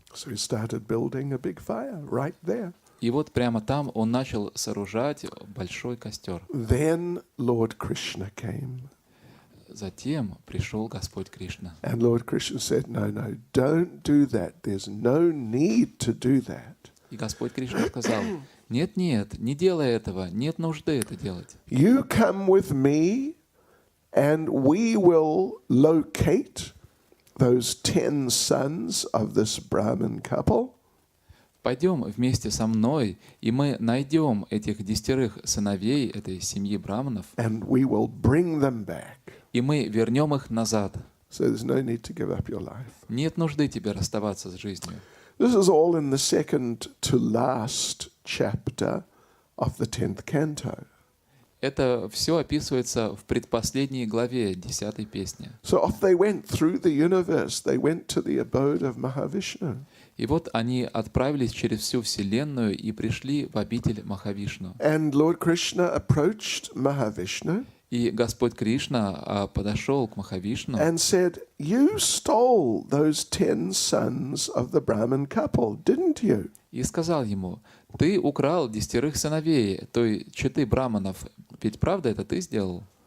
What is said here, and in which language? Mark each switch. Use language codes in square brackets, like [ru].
[en] So he started building a big fire right there. [ru] И вот прямо там он начал сооружать большой костер. [en] Then Lord Krishna came. [ru] затем пришел Господь Кришна. [en] And Lord Krishna said, no, don't do that. There's no need to do that. [ru] И Господь Кришна сказал: нет, не делай этого, нет нужды это делать. [en] You come with me and we will locate those 10 sons of this Brahmin couple. [ru] Пойдем вместе со мной, и мы найдем этих 10 сыновей этой семьи браманов, [en] And we will bring them back. [ru] и мы вернем их назад. [en] So there's no need to give up your life. [ru] Нет нужды тебе расставаться с жизнью. [en] This is all in the second to last chapter of the 10th canto. [ru] Это все описывается в предпоследней главе 10-й песни. [en] So off they went through the universe. They went to the abode of Mahavishnu. [ru] И вот они отправились через всю Вселенную и пришли в обитель Махавишну. [en] And Lord Krishna approached Mahavishnu [ru] И Господь Кришна подошел к Махавишну [en] and said, you stole those 10 sons of the Brahmin couple, didn't you? [ru] и сказал ему: ты украл 10 сыновей той четы браманов, ведь правда это ты сделал?